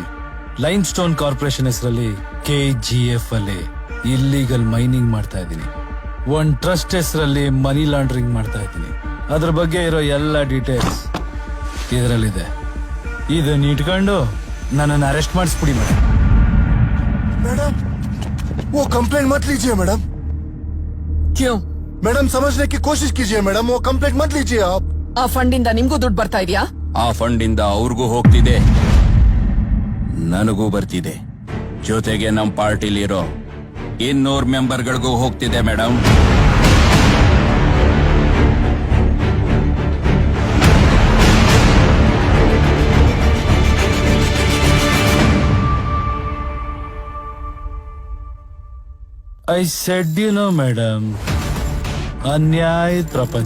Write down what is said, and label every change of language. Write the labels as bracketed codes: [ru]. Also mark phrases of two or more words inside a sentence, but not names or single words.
[kn] ಲೈಮ್ ಸ್ಟೋನ್ ಕಾರ್ಪೊರೇಷನ್ ಹೆಸರಲ್ಲಿ KGF ಅಲ್ಲಿ [en] illegal mining [kn] ಮಾಡ್ತಾ ಇದ್ದೀನಿ. ಒಂದ್ ಟ್ರಸ್ಟ್ ಹೆಸರಲ್ಲಿ [en] money laundering [kn] ಮಾಡ್ತಾ ಇದ್ದೀನಿ. ಅದ್ರ ಬಗ್ಗೆ ಇರೋ ಎಲ್ಲ ಡೀಟೇಲ್ಸ್ ಇದರಲ್ಲಿದೆ. ಇದನ್ನ ಇಟ್ಕೊಂಡು ನನ್ನನ್ನು ಅರೆಸ್ಟ್ ಮಾಡಿಸ್ಬಿಡಿ ಮೇಡಮ್. [hi] मैडम वो कंप्लेंट मत लीजिए मैडम. क्यों? मैडम समझने की कोशिश कीजिए मैडम, वो कंप्लेंट मत लीजिए आप. [kn] ಆ ಫಂಡ್ ಇಂದ ನಿಮ್ಗೂ ದುಡ್ಡು ಬರ್ತಾ ಇದೆಯಾ? ಆ ಫಂಡ್ ಇಂದ ಅವ್ರಿಗೂ ಹೋಗ್ತಿದೆ, ನನಗೂ ಬರ್ತಿದೆ. ಜೊತೆಗೆ ನಮ್ ಪಾರ್ಟಿಲಿರೋ 200 ಮೆಂಬರ್ಗಳಿಗೂ ಹೋಗ್ತಿದೆ ಮೇಡಮ್. [en] I said you know madam, [kn] ಅನ್ಯಾಯದ ಪ್ರಪಂಚ.